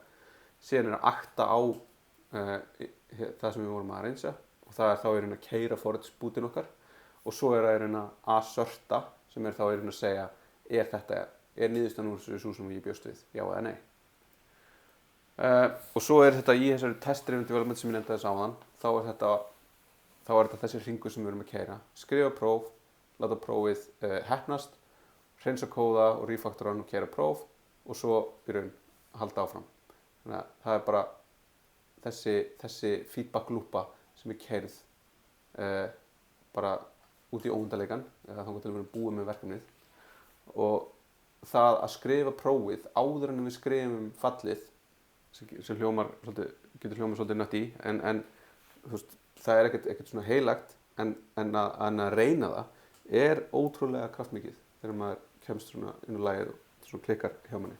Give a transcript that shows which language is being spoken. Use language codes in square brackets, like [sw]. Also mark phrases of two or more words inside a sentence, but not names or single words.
[is] Síðan að akta á það sem við vorum að arrangea og það þá í raun að keyra forage bútin okkar og svo það í raun að asserta sem þá í raun að segja er niðurstaðan úr þessu sem ég bjóst við, já eða nei. Og svo þetta í þessari [en] test-driven development [is] sem ég nefndi þess áðan, þá þetta þessi hringur sem við erum að keyra, skrifa próf, láta prófið heppnast, hreinsa kóða og refactora og keyra próf og svo í raun halda áfram. Þannig að það bara þessi feedback loopa sem keyrð bara út í óendanleikann eða þangað til við erum búið með verkefnið og það að skrifa prófið áður en við skrifum fallið sem getur hljómað svolítið nött í en þú veist, það ekkert svona heilagt en að reyna það ótrúlega kraftmikið þegar maður kemst svona inn á lagið og svona klikkar hjá manni.